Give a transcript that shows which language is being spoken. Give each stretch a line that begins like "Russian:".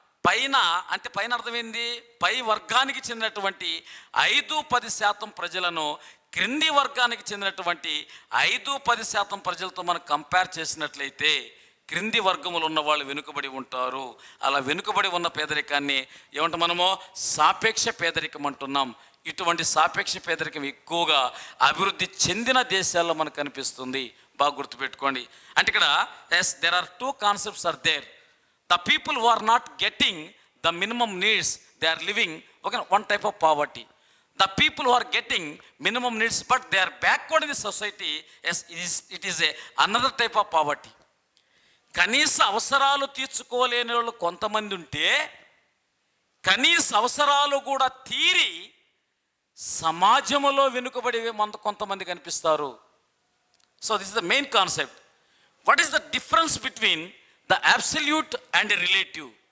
Telugu: పైన అంటే పైన అర్థమైంది, పై వర్గానికి చెందినటువంటి 5-10% ప్రజలను క్రింది వర్గానికి చెందినటువంటి 5-10% ప్రజలతో మనం కంపేర్ చేసినట్లయితే క్రింది వర్గములు ఉన్న వాళ్ళు వెనుకబడి ఉంటారు. అలా వెనుకబడి ఉన్న పేదరికాన్ని ఏమంటే మనము సాపేక్ష పేదరికం అంటున్నాం. ఇటువంటి సాపేక్ష పేదరికం ఎక్కువగా అభివృద్ధి చెందిన దేశాల్లో మనకు కనిపిస్తుంది. బాగా గుర్తుపెట్టుకోండి. అంటే ఇక్కడ
English: there are two concepts are there. The people who are not getting the minimum needs, they are living one type of poverty. The people who are getting minimum needs but they are backward in the society, yes, it is another type of poverty.
Telugu: కనీస అవసరాలు తీర్చుకోలేని వాళ్ళు కొంతమంది ఉంటే కనీస అవసరాలు కూడా తీరి సమాజంలో వెనుకబడి కొంతమంది కనిపిస్తారు.
English: So this is the main concept. What is the difference between the absolute and relative?